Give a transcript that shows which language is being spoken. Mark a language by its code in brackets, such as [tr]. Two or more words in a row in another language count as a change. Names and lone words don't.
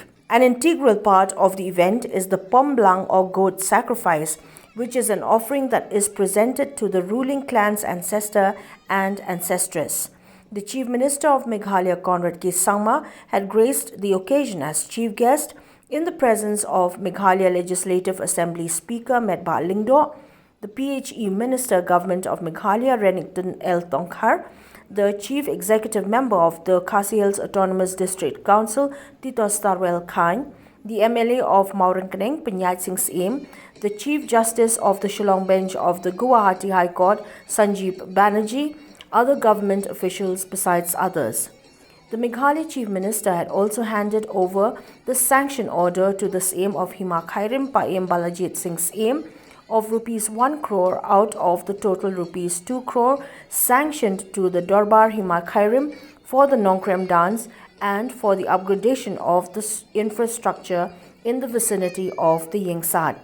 [en] An integral part of the event is the Pomblang or goat sacrifice, which is an offering that is presented to the ruling clan's ancestor and ancestress. The Chief Minister of Meghalaya, Conrad K. Sangma, had graced the occasion as chief guest in the presence of Meghalaya Legislative Assembly Speaker Medba Lingdo, the PHE Minister Government of Meghalaya Renington L. Tongkhar, the Chief Executive Member of the Khasi Hills Autonomous District Council, Tito Starwell Khan, the MLA of Maurangkaneng, Penyat Singh Syiem, the Chief Justice of the Shillong Bench of the Guwahati High Court, Sanjeev Banerjee, other government officials besides others. The Meghalaya Chief Minister had also handed over the sanction order to the Syiem of Hima Khyrim, Paem Balajit Singh Syiem, of rupees 1 crore out of the total rupees 2 crore sanctioned to the Darbar Hima Khyrim for the Nongkrem dance and for the upgradation of the infrastructure in the vicinity of the Iingsad.